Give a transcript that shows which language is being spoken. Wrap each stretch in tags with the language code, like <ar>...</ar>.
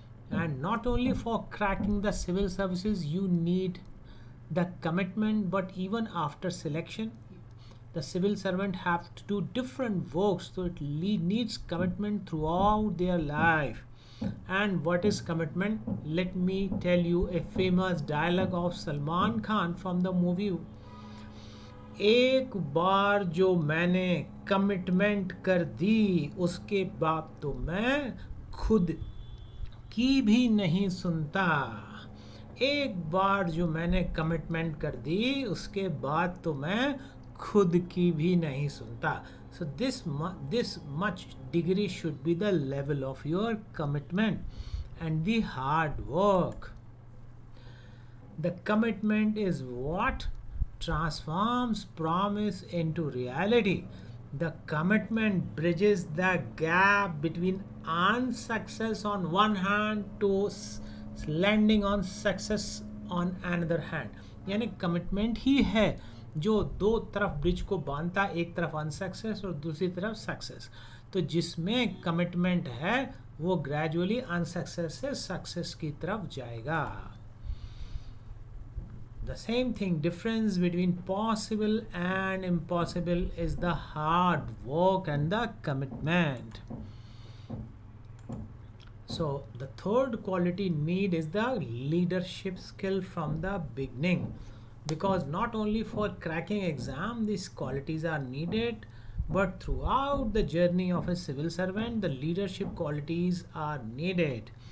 <en>And not only for cracking the civil services you need the commitment, but even after selection, the civil servant have to do different works, so it needs commitment throughout their life. And what is commitment? Let me tell you a famous dialogue of Salman Khan from the movie.</en> <hi>एक बार जो मैंने commitment कर दी, उसके बाद तो मैं खुद की भी नहीं सुनता. एक बार जो मैंने कमिटमेंट कर दी, उसके बाद तो मैं खुद की भी नहीं सुनता.</hi> <en>So this much degree should be the level of your commitment and the hard work. The commitment is what transforms promise into reality. The commitment bridges the gap between unsuccess on one hand to landing on success on another hand.</en> <hi>यानी commitment ही है जो दो तरफ bridge को बांधता है, एक तरफ अनसक्सेस और दूसरी तरफ सक्सेस. तो जिसमें कमिटमेंट है वो ग्रेजुअली अनसक्सेस से सक्सेस की तरफ जाएगा.</hi> <en>The same thing, difference between possible and impossible is the hard work and the commitment. So the third quality need is the leadership skill from the beginning, because not only for cracking exam these qualities are needed, but throughout the journey of a civil servant the leadership qualities are needed.</en>